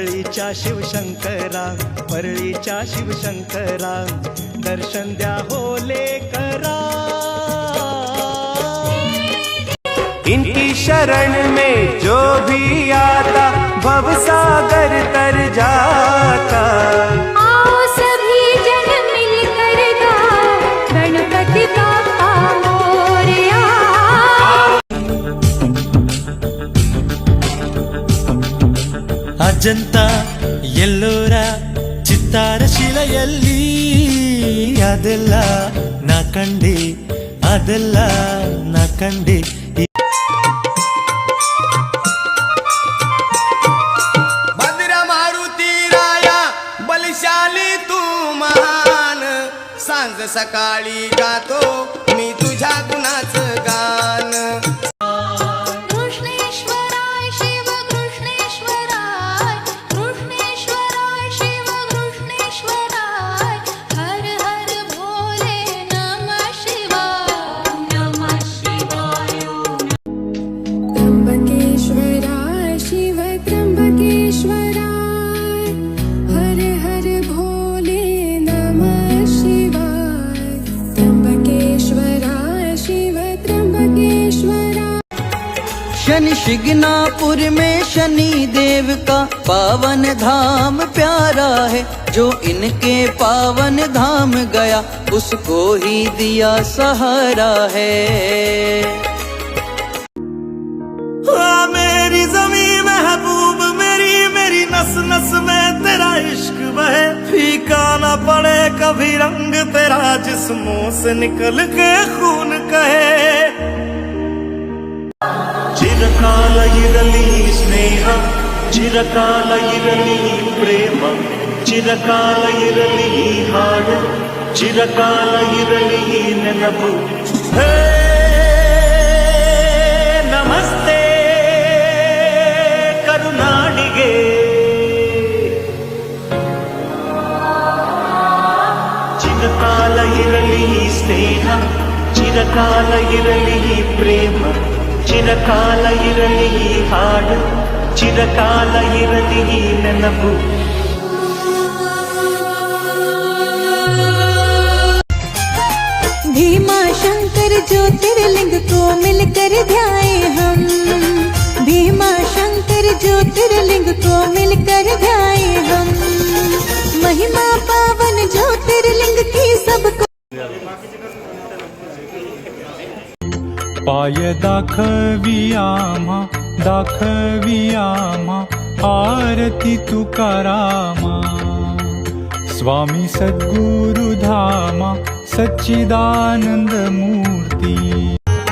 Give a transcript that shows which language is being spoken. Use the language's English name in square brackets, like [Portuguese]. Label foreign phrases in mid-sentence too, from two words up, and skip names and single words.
[Marathi] परळीच्या शिवशंकरा, परळीच्या शिवशंकरा, दर्शन द्या होले करा। [Hindi] इनकी शरण में जो भी आता भवसागर तर जाता। आओ सभी जन मिलकर गाओ गणपति बाप्पा मोरया। [Kannada] ಅಜಂತಾ ಎಲ್ಲೋರ ಚಿತ್ತಾರ ಶಿಲೆಯಲ್ಲಿ ಅದೆಲ್ಲ ನಾ ಕಂಡೆ, ಅದೆಲ್ಲ ನಾ ಕಂಡೆ। [Marathi] भद्र मारुती राया बलशाली तू महान, सांज सकाळी गातो मी तुझ्या गुणाचं गान। [Sanskrit] कृष्णेश्वराय शिव कृष्णेश्वराय, कृष्णेश्वराय शिव कृष्णेश्वराय, हर हर भोले नमः शिवाय, नमः शिवाय। त्र्यंबकेश्वराय शिव त्र्यंबकेश्वराय, हर हर भोले नमः शिवाय। त्र्यंबकेश्वराय शिव त्र्यंबकेश्वराय। [Hindi] शनि शिग्नापुर में शनि देव का पावन धाम प्यारा है, जो इनके पावन धाम गया उसको ही दिया सहारा है। मेरी ज़मीं महबूब मेरी, मेरी नस नस में तेरा इश्क बहे, फीका न पड़े कभी रंग तेरा जिस्मों से निकल के खून कहे। [Kannada] ಚಿರಕಾಲ ಇರಲಿ ಸ್ನೇಹ, ಚಿರಕಾಲ ಇರಲಿ ಪ್ರೇಮ, ಚಿರಕಾಲ ಇರಲಿ ಹಾಡು, ಚಿರಕಾಲ ಇರಲಿ ನೆನಪು। ಹೇ ನಮಸ್ತೆ ಕರುನಾಡಿಗೆ, ಚಿರಕಾಲ ಇರಲಿ ಸ್ನೇಹ, ಚಿರಕಾಲ ಇರಲಿ ಪ್ರೇಮ, ಚಿರಕಾಲ ಇರಲಿ ಹಾಡು, ಚಿರಕಾಲ ಇರಲಿ ನೆನಪು। [Hindi] भीमा शंकर ज्योतिर्लिंग को मिलकर ध्याए हम, भीमा शंकर ज्योतिर्लिंग को मिलकर ध्याए हम। महिमा पावन ज्योतिर्लिंग की सबको [Marathi] पाय दाखवी आम्हा, दाखवी आम्हा आरती तुकारामा। स्वामी सद्गुरु धामा सच्चिदानंद मूर्ती।